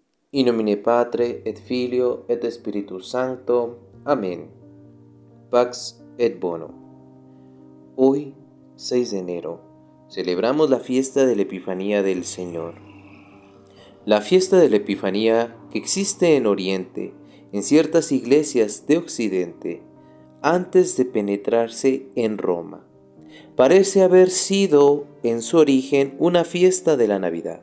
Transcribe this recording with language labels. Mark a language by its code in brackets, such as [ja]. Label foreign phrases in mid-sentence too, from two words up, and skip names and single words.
[la] In nomine Patre et Filio et Spiritus Sancto. Amén. Pax et Bono. [es] Hoy, 6 de enero, celebramos la fiesta de la Epifanía del Señor. La fiesta de la Epifanía, que existe en Oriente, en ciertas iglesias de Occidente, antes de penetrarse en Roma, parece haber sido en su origen una fiesta de la Navidad.